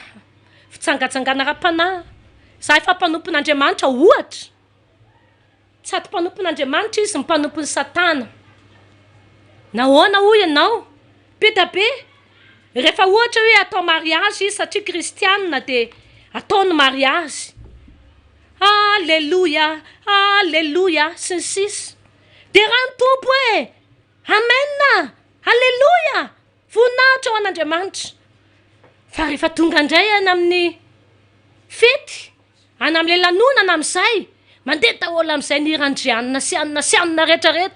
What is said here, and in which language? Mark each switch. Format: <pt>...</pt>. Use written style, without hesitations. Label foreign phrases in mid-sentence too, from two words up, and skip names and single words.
<mg>Fitsangatsangana ra-panahy. Zahay fa mpanompon'Andriamanitra ohatra. Tsy ato mpanompon'Andriamanitra izy mpanompon'ny Satana. Nahoana hoy ianao? Be rehefa ohatra hoe atao mariage izy satria kristianina dia ataony mariage. Alléluia, alléluia, sy ny sisa. Dia raha ny tompo hoe, amen, alléluia, voninahitra ho an'Andriamanitra. Fa rehefa tonga indray any amin'ny fety, any amin'ilay lanonana amin'izay, mandeha daholo amin'izay ny irandrianina sy anina rehetrarehetra.</mg>